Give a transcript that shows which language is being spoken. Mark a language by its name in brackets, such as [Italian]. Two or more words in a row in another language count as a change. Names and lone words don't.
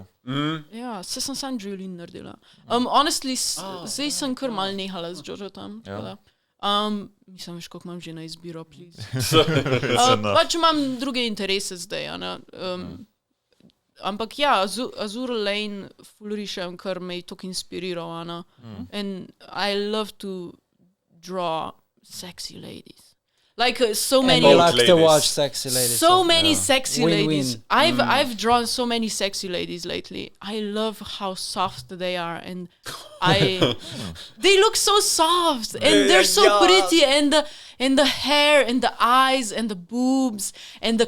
[Slovenian] Ja, se sem sam Joelin naredila. Honestly, zdaj sem kar mal nehala z Jojo tam. Mislim, veš, koliko imam že na izbiro, please. Pač imam druge interese zdaj, ampak ja, Azure Lane ful rišem, kar me je toliko inspiriral, [English] and I love to draw sexy ladies. Like so many. And you like to watch sexy ladies. So many sexy ladies. Win-win. I've drawn so many sexy ladies lately. I love how soft they are, and they look so soft, and they're so pretty, and the hair, and the eyes, and the boobs, and the clothes,